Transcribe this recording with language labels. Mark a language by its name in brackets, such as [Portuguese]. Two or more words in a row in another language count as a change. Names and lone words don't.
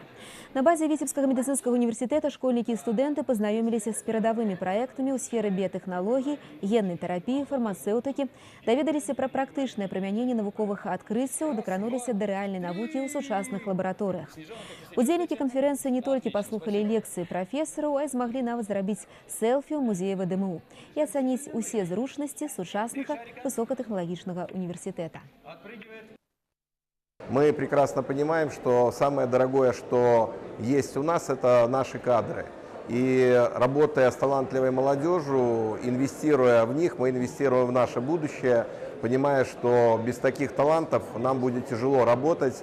[Belarusian] На базе Віцебскага медыцынскага універсітэта школьнікі і студэнты пазнаёміліся з перадавымі праектамі ў сферы біятэхналогій, геннай тэрапіі, фармацэўтыкі, даведаліся пра практычнае прымяненне навуковых адкрыццяў, дакрануліся да рэальнай навукі ў сучасных лабараторыях. Удзельнікі канферэнцыі не толькі паслухалі лекцыі прафесараў, а і змаглі нават зрабіць селфі ў музеі ВДМУ і ацаніць усе зручнасці сучаснага высокатэхналагічнага універсітэта. [Russian] Мы прекрасно понимаем, что самое дорогое, что есть у нас, это наши кадры. И работая с талантливой молодежью, инвестируя в них, мы инвестируем в наше будущее, понимая, что без таких талантов нам будет тяжело работать.